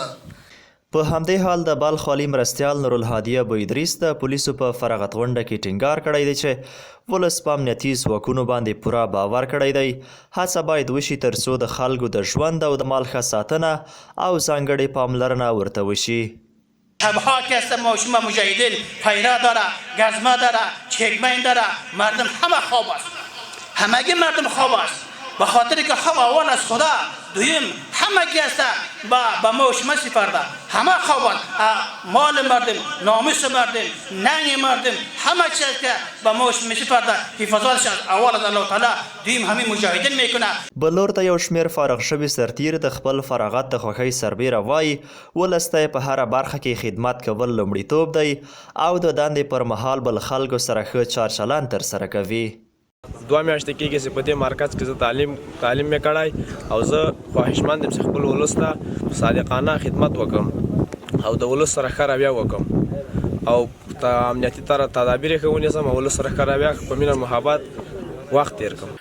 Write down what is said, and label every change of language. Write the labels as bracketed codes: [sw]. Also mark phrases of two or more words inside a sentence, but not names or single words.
[ps] په همدې حال د بلخ والي مرستیال نورالهادي ابو ادریس د پولیسو په فراغت غونډه کې ټینګار کړی دی چې ولس په امنیتي ځواکونو باندې پوره باور کړی دی. هڅه باید وشي ترڅو د خلکو د ژوند او د مال ښه ساتنه او ځانګړې پاملرنه ورته وشي. [fa] شبها که است ماشوم مجاهدین پیرا داره، گزمه داره، چکمین داره، مردم همه خواب است. همگی مردم خواب است. به خاطر که خواب اول از خدا، دویم همگی است با ماشوم سپرده. همه خواب است. مال مردم، ناموس مردم، ننگ مردم، همه چیز که با ماشوم سپرده حفاظتش اول از الله تعالی، دویم همین مجاهدین میکنه. [ps] بلور ته یو شمیر فارغ شوي سرتیر د خپل فراغت د خوښۍ سربیره وایي ولس ته په هره برخه کې خدمت کول لومړیتوب دی او د دندې پر مهال بل خلکو سره ښه چارچلند ترسره کوي. 2 میاشتې کېږي چې په دې مرکز کې زه تعلیم مې کړی او زه خواهشمند یم چې خپل ولس ته صادقانه خدمت وکړم او د ولس سره ښه رویه وکړم او امنیتي تدابیر یې ښه ونیسم او ولس سره ښه رویه په مینه محبت وخت تېر کړم.